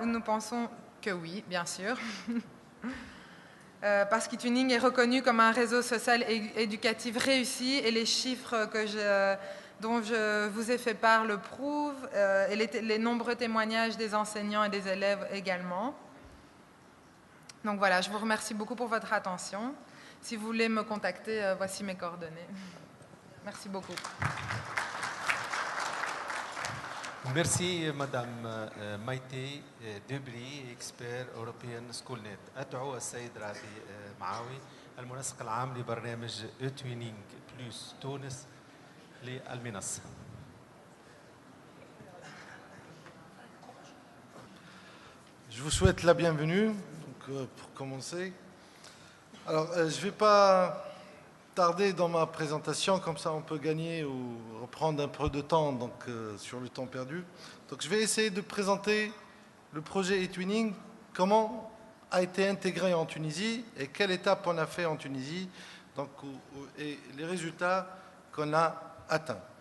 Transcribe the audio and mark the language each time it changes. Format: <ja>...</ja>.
<fr>Nous pensons que oui, bien sûr. Parce qu'eTwinning est reconnu comme un réseau social et éducatif réussi, et les chiffres dont je vous ai fait part le prouvent, et les nombreux témoignages des enseignants et des élèves également. Donc voilà, je vous remercie beaucoup pour votre attention. Si vous voulez me contacter, voici mes coordonnées. Merci beaucoup. Merci Madame مايتي دبري اكسبير اوروبيان سكول نت.</fr> <ar>ادعو السيد رابي معاوي المنسق العام لبرنامج eTwinning بلس تونس للمنصه.</ar> <fr>Je vous souhaite la bienvenue. Donc, pour commencer, alors je ne vais pas tarder dans ma présentation, comme ça on peut gagner ou reprendre un peu de temps donc, sur le temps perdu. Donc je vais essayer de présenter le projet eTwinning, comment a été intégré en Tunisie et quelle étape on a fait en Tunisie donc, et les résultats qu'on a atteints.</fr>